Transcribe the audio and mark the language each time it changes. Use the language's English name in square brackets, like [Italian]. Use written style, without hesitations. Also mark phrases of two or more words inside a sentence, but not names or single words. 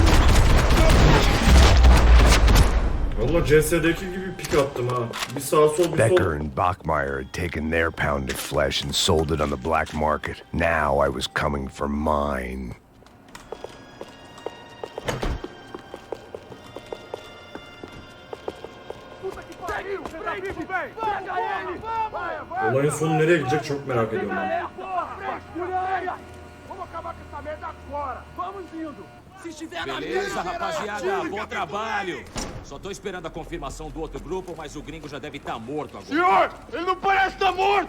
[Turkish] Valla CS'deki gibi pik attım ha. Bir sağ sol bir [English] Becker [Turkish] sol. [English] and Bachmeyer had taken their pound of flesh and sold it on the black market. Now I was coming for mine. [Turkish] Olayın sonu nereye gidecek çok merak ediyorum ben. [Portuguese] Vamos acabar com essa merda agora! Vamos indo! Se estiver na Beleza, minha, rapaziada, bom trabalho. Só tô esperando a confirmação do outro grupo, mas o gringo já deve estar morto agora. Senhor, ele não parece estar morto!